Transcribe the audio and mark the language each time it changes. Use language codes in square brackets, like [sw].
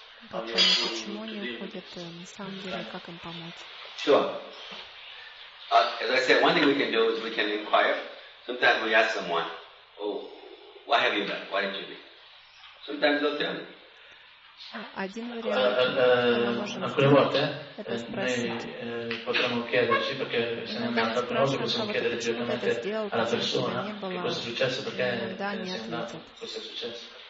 [ru] Почему они уходят на самом деле, как им помочь? [en] Sure. As I said, one thing we can do is we can inquire. Sometimes we ask someone, oh, why have you done? Why did you leave? Sometimes they'll tell me. [it] Alcune volte noi potremmo chiederci perché se ne è andato, alcune volte possiamo chiedere direttamente alla persona che cosa è successo, perché se ne è andato, cosa è successo.